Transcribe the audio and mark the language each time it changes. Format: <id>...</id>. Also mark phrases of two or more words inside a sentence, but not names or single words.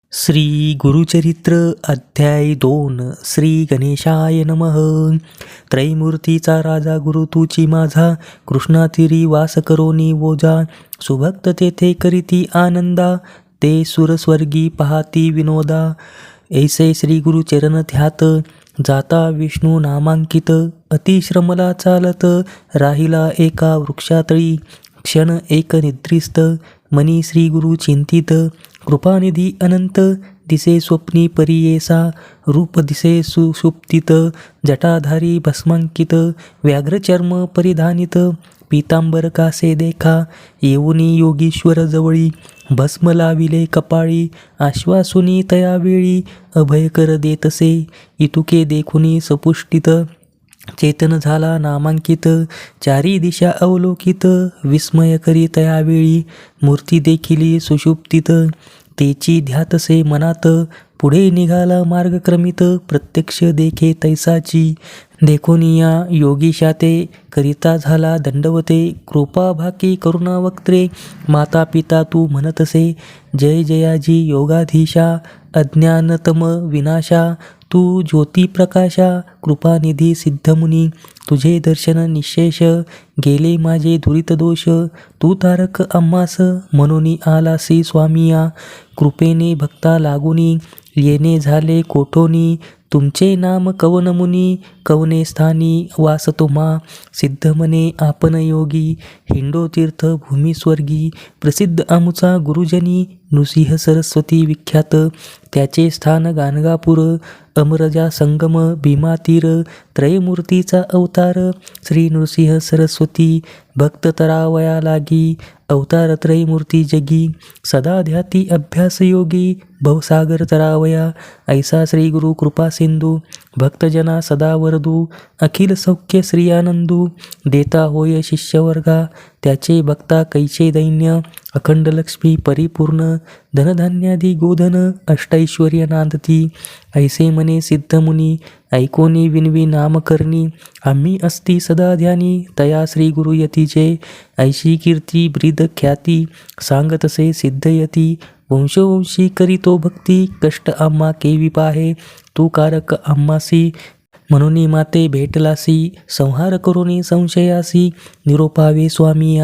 <mr>श्री गुरुचरित्र अध्याय 2</mr> <sa>श्री गणेशाय नमः.</sa> <mr>त्रैमूर्तीचा राजा गुरु तुची माझा, कृष्णातीरी वास करोनी ओजा. सुभक्त तेथे करीती आनंदा, ते सुरस्वर्गी पाहाती विनोदा. ऐसे श्री गुरु चरण ध्यात, जाता विष्णू नामांकित. अतिश्रमला चालत, राहिला एका वृक्षातळी. क्षण एक निद्रिस्त, मनी श्री गुरु चिंतित. कृपानिधी अनंत, दिसे स्वप्नी परियेसा. रूप दिसे सुषुप्तित, जटाधारी भस्मांकित. व्याघ्रचर्म परिधानित, पीतांबर कासे देखा. येऊनी योगीश्वर जवळी, भस्म लाविले कपाळी. आश्वासुनी तयावेळी, अभयकर देतसे. इतुके देखुनी सपुष्टित, चेतन झाला नामांकित. चारी दिशा अवलोकित, विस्मय करी तयावेळी. मूर्ती देखिली सुषुप्तित, तेची ध्यातसे मनात. पुढे निघाला मार्गक्रमित, प्रत्यक्ष देखे तैसाची. देखोनिया योगीशा ते, करिता झाला दंडवते. कृपा भाकी करुणा वक्त्रे, माता पिता तू म्हणतसे. जय जयाजी योगाधीशा, अज्ञानतम विनाशा. तू ज्योती प्रकाशा, कृपानिधी सिद्धमुनी. तुझे दर्शन निशेष, गेले माझे दुरित दोष. तू तारक आम्हास, म्हणून आलासी स्वामिया. कृपेने भक्ता लागुनी, येणे झाले कोठोनी. तुमचे नाम कवन मुनी, कवने स्थानी वास तुम्हा. सिद्ध मने आपण योगी, हिंडो तीर्थ भूमी स्वर्गी. प्रसिद्ध आमुचा गुरुजनी, नृसिंह सरस्वती विख्यात. त्याचे स्थान गाणगापूर, अमरजा संगम भीमा तीर. त्रयमूर्तीचा अवतार, श्री नृसिंह सरस्वती. भक्त तरावया लागी, अवतार त्रयमूर्ती जगी. सदा ध्याती अभ्यास योगी, भवसागर तरावया. ऐसा श्री गुरु कृपा सिंधू, भक्तजना सदा वरदू. अखिल सौख्य श्री आनंदू, देता होय शिष्यवर्गा. त्याचे भक्ता कैचे दैन्य, अखंड लक्ष्मी परिपूर्ण. धनधान्यादी गोधन, अष्टैश्वर्य नांदती. ऐसे मने सिद्धमुनी, ऐकोनी विनवी नामकर्णी. आम्ही अस्ति सदा ध्यानी, तया श्री गुरु यतीचे. ऐशी कीर्ती ब्रीद ख्याती, सांगतसे सिद्धयती. वंशोवंशी करीतो भक्ती, कष्ट आम्हा केवी पाहे. तू कारक आम्हासी, म्हणून माते भेटलासी. संहार करुणी संशयासी, निरोपावे स्वामिया.</mr>